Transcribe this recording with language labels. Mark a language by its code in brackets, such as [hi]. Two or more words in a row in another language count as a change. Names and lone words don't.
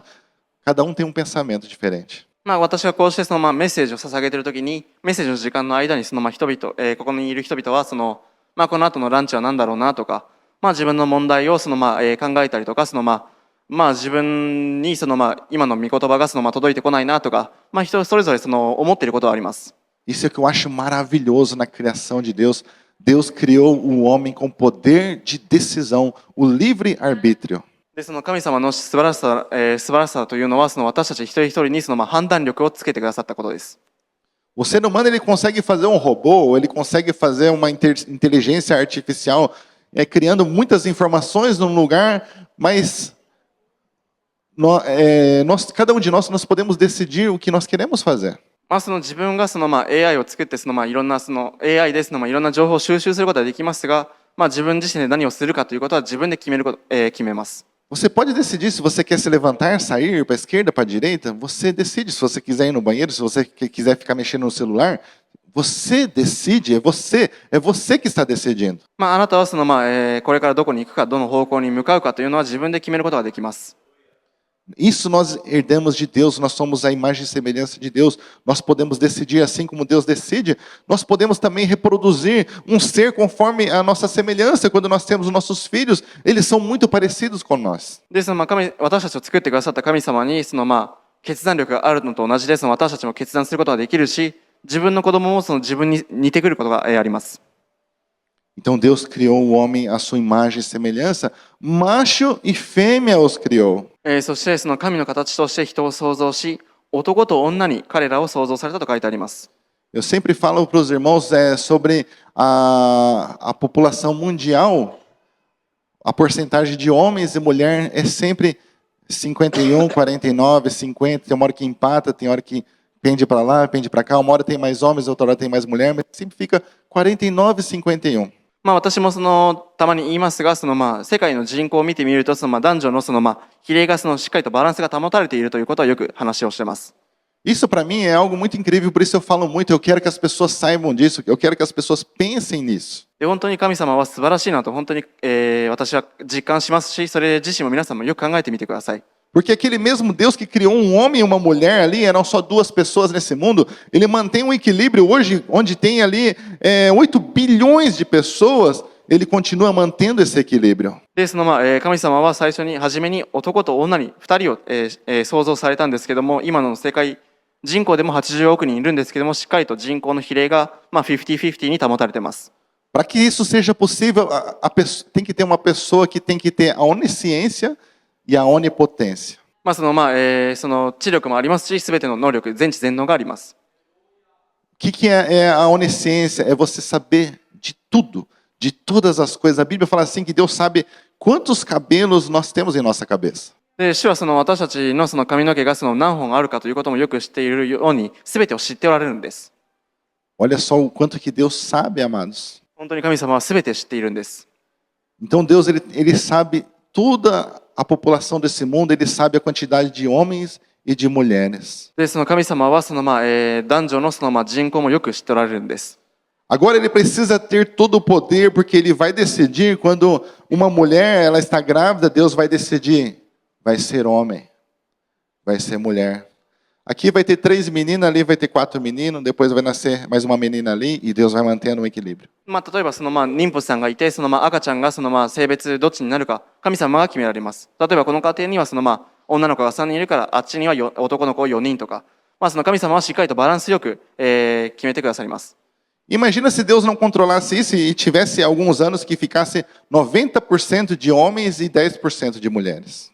[pt] Cada um tem um pensamento diferente. [ja] 私がこうしてメッセージを捧げているときに、メッセージの時間の間に人々、ここにいる人々はこの後のランチは何だろうなとか、自分の問題を考えたりとか、自分に今の御言葉が届いてこないなとか、人それぞれ思っていることはあります。 [pt] Isso é o que eu acho maravilhoso na criação de Deus. Deus criou o homem com poder de decisão, o livre arbítrio. [ja] で神様の素晴らしさというのは私たち一人一人に判断力をつけてくださったことです。 [pt] O ser humano ele consegue fazer um robô, ele consegue fazer uma inteligência artificial, criando muitas informações num lugar, mas cada um de nós podemos decidir o que nós queremos fazer. [ja] 自分がAI を作っていろんなAI でいろんな情報を収集することができますが、自分自身で何をするかということは自分で決めます。 [pt] Você pode decidir se você quer se levantar, sair para a esquerda, para a direita. Você decide se você quiser ir no banheiro, se você quiser ficar mexendo no celular. Você decide, é você que está decidindo. [ja] まあ、あなたはこれからどこに行くか、どの方向に向かうかというのは自分で決めることができます。 [pt] Isso nós herdamos de Deus, nós somos a imagem e semelhança de Deus. Nós podemos decidir assim como Deus decide. Nós podemos também reproduzir um ser conforme a nossa semelhança. Quando nós temos os nossos filhos, eles são muito parecidos com nós. [ja] で、私たちを作ってくださった神様に決断力があるのと同じで、私たちも決断することができるし、自分の子供も自分に似てくることがあります。 [pt] Então Deus criou o homem à sua imagem e semelhança, macho e fêmea os criou. [ja] そして神の形として人を創造し、男と女に彼らを創造されたと書いてあります。 [pt] Eu sempre falo para os irmãos sobre a população mundial. A porcentagem de homens e mulher é sempre 51, 49, 50. Tem uma hora que empata, tem hora que pende para lá, pende para cá. Uma hora tem mais homens, outra hora tem mais mulher, mas sempre fica 49, 51. [ja] まあ私もたまに言いますが、世界の人口を見てみると、男女の比例がしっかりとバランスが保たれているということはよく話をしています。 [pt] Isso para mim é algo muito incrível, por isso eu falo muito. Eu quero que as pessoas saibam disso, eu quero que as pessoas pensem nisso. [ja] で、本当に神様は素晴らしいなと本当に、私は実感しますし、それ自身も皆さんもよく考えてみてください。 [pt] Porque aquele mesmo Deus que criou um homem e uma mulher ali, eram só duas pessoas nesse mundo, ele mantém um equilíbrio hoje, onde tem ali 8 bilhões de pessoas, ele continua mantendo esse equilíbrio. [ja] で、神様は初めに男と女に2人を、創造されたんですけども、今の世界人口でも80億人いるんですけども、しっかりと人口の比例が、50-50に保たれています。 [pt] Para que isso seja possível, tem que ter uma pessoa que tem que ter a onisciência e a onipotência. [ja] 知力もありますし、すべての能力、全知全能があります。 [pt] O que é a onisciência? É você saber de tudo, de todas as coisas. A Bíblia fala assim que Deus sabe quantos cabelos nós temos em nossa cabeça. [ja] で、主は私たちの髪の毛が何本あるかということもよく知っているように、すべてを知っておられるんです。 [pt] Olha só o quanto que Deus sabe, amados. [ja] 本当に神様はすべて知っているんです。 [pt] Então Deus ele sabe toda a população desse mundo, ele sabe a quantidade de homens e de mulheres. [ja] で、神様は男女の人口もよく知っておられるんです。 [pt] Agora ele precisa ter todo o poder, porque ele vai decidir quando uma mulher ela está grávida, Deus vai decidir, vai ser homem, vai ser mulher. Aqui vai ter 3 meninas, ali vai ter 4 meninos, depois vai nascer mais uma menina ali e Deus vai mantendo um equilíbrio. [ja] 例えば妊婦さんがいて、赤ちゃんが性別どっちになるか神様が決められます。例えばこの家庭には女の子が3人いるから、あっちには男の子4人とか、神様はしっかりとバランスよく、決めてくださいます。 [pt] Imagina se Deus não controlasse isso e tivesse alguns anos que ficasse 90% de homens e 10% de mulheres.